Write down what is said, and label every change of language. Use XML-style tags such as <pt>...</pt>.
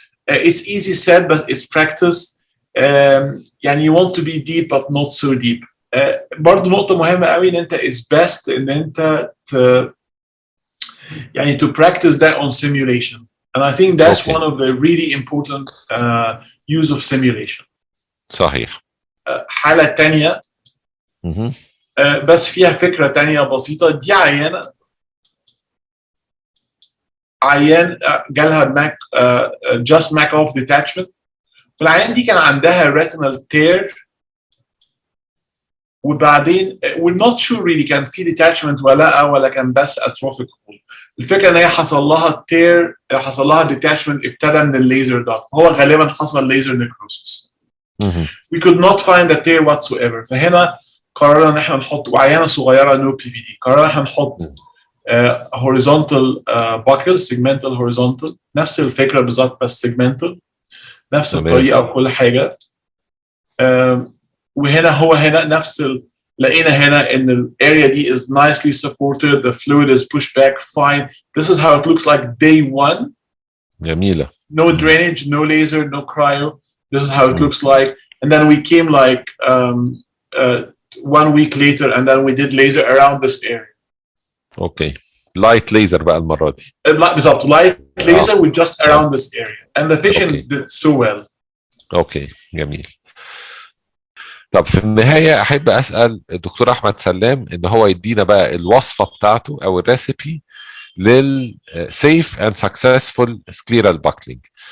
<en>It's easy said but it's practice. يعني you want to be deep but not so deep.</en> <ar>برضو نقطة مهمة قوي ان انت is best ان انت يعني</ar> <en>to practice that on simulation. And I think that's one of the really important use of simulation.</en> <ar>صحيح. حالة تانية بس فيها فكرة تانية بسيطة. دي عيان جالها ماك just mac off detachment. والعيان دي كان عندها retinal tear وبعدين</ar> <en>we're not sure really</en> <ar>كان في detachment ولا كان بس atrophic hole. الفكرة ان هي حصل لها tear، حصل لها detachment ابتدى من الليزر ده، فهو غالبا حصل laser necrosis.</ar> <en>We could not find a tear whatsoever.</en> <ar>فهنا قررنا ان احنا نحط، وعيانة صغيرة no PVD، قررنا ان احنا نحط horizontal buckle segmental horizontal، نفس الفكرة بالظبط بس segmental، نفس الطريقة وكل حاجة. وهنا هنا نفس لقينا هنا ان الاريا دي</ar> <en>is nicely supported, the fluid is pushed back fine. This is how it looks like day one.</en> <ar>جميلة.</ar> <en>No drainage, no laser, no cryo. This is how it looks like. And then we came like 1 week later and then we did laser around this area. Okay.</en> <ar>Light laser بقى المرة دي.</ar> <en>بالظبط light laser with just around this area. And the patient did so well. Okay.</en> <ar>جميل. طب في النهاية أحب أسأل الدكتور أحمد سلام إن هو يدينا بقى الوصفة بتاعته أو الريسيبي</ar> <en>لل safe and successful scleral buckling.</en>